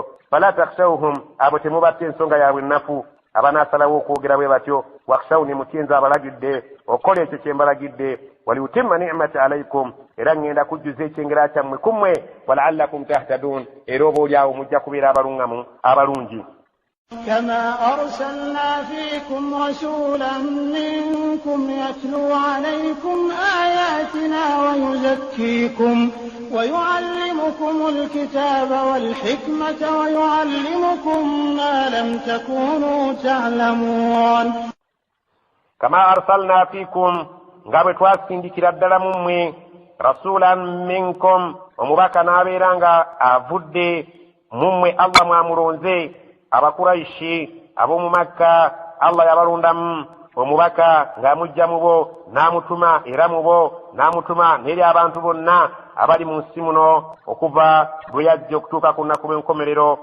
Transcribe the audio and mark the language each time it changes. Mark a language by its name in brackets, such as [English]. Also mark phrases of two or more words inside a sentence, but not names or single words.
[Arabic] فلا تخشوهم, [Ganda] abo temubatta ensonga yaabwe ennafu abanaasalawo okwogera bwe batyo. Wakhshawni, mutyenze abalagidde okukola ekyo kye mbalagidde. [Arabic] ولأتم نعمتي عليكم, [Ganda] era ngenda kujjuza ekyengera kyammwe ku mmwe. [Arabic] ولعلكم تهتدون, [Ganda] era oba olyawo mujja kubeera abaluŋŋamu abalungi. [Arabic] كما أرسلنا فيكم رسولا منكم يتلو عليكم آياتنا ويزكيكم ويعلمكم الكتاب والحكمة ويعلمكم ما لم تكونوا تعلمون. كما أرسلنا فيكم [Ganda] ngabe twasindikira ddala mu mmwe [Arabic] رسولا منكم, [Ganda] omubaka n'abeera nga avudde mu mmwe Allah mwamulonze. Abakuraishi ab'omu Makka Allah yabalondamu omubaka ng'amujja mu bo n'amutuma, era mu bo n'amutuma n'eri abantu bonna abali mu nsi muno okuva bwe yajja okutuuka ku nnaku lw'enkomerero.